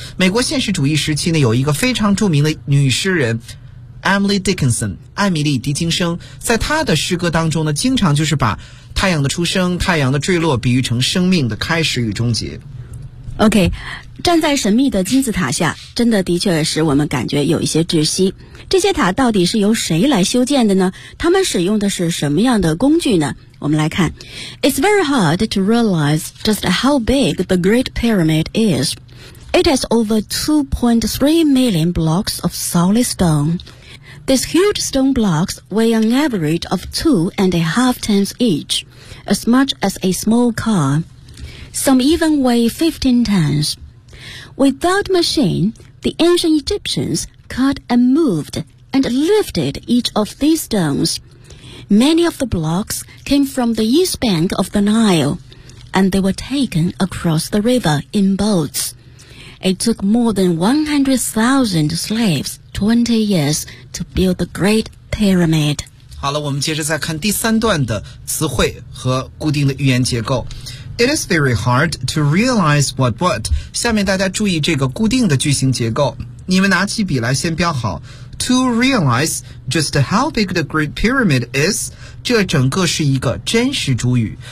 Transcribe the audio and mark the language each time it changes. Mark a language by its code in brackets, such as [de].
[zh] 美国现实主义时期呢有一个非常著名的女诗人 Emily Dickinson, 艾米丽·狄金生，在她的诗歌当中呢经常就是把太阳的出生、太阳的坠落比喻成生命的开始与终结。 OK, 站在神秘的金字塔下真的的确使我们感觉有一些窒息。这些塔到底是由谁来修建的呢？他们使用的是什么样的工具呢？我们来看。 [en] It's very hard to realize just how big the Great Pyramid is. It has over 2.3 million blocks of solid stone. These huge stone blocks weigh an average of 2.5 tons each, as much as a small car. Some even weigh 15 tons. Without machine, the ancient Egyptians cut and moved and lifted each of these stones. Many of the blocks came from the east bank of the Nile, and they were taken across the river in boats. It took more than 100,000 slaves 20 years to build the Great Pyramid. [zh] 好了，我们接着再看第三段的词汇和固定的语言结构。 [en] It is very hard to realize what. [zh] 下面大家注意这个固定的句型结构。你们拿起笔来先标好。 [en] To realize just how big the Great Pyramid is, [zh] 这整个是一个真实主语。